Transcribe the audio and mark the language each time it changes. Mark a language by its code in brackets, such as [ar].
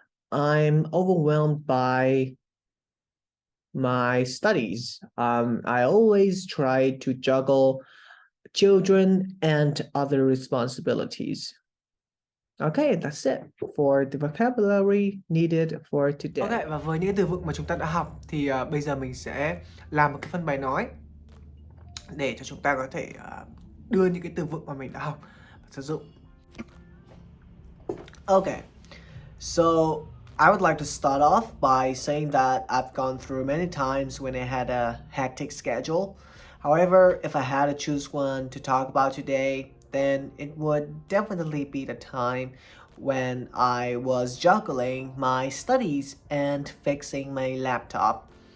[en] I'm overwhelmed by my studies. I always try to juggle children and other responsibilities. Okay, that's it for the vocabulary needed for today. [vi] Ok, và với những từ vựng mà chúng ta đã học thì bây giờ mình sẽ làm một cái phần bài nói để cho chúng ta có thể đưa những cái từ vựng mà mình đã học và sử dụng. [en] Okay, so I would like to start off by saying that I've gone through many times when I had a hectic schedule. However, if I had to choose one to talk about today, then it would definitely be the time when I was juggling my studies and fixing my laptop.